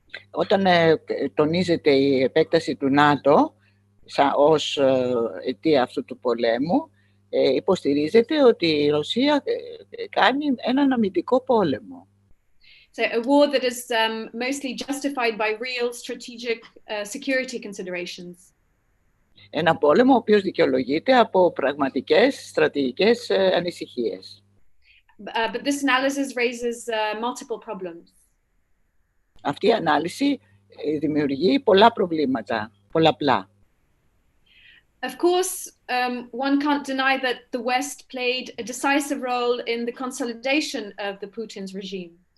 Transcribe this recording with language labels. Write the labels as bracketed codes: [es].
[el] Όταν τονίζεται η επέκταση του ΝΑΤΟ ως αιτία αυτού του πολέμου, υποστηρίζεται ότι η Ρωσία κάνει έναν αμυντικό πόλεμο. [en] So a war that is mostly justified by real strategic security considerations. [el] Ένα πόλεμο ο οποίος δικαιολογείται από πραγματικές στρατηγικές ανησυχίες. [en] But this analysis raises multiple problems. [el] Αυτή η ανάλυση δημιουργεί πολλά προβλήματα, πολλαπλά. [en] Of course, one can't deny that the West played a decisive role in the consolidation of the Putin's regime.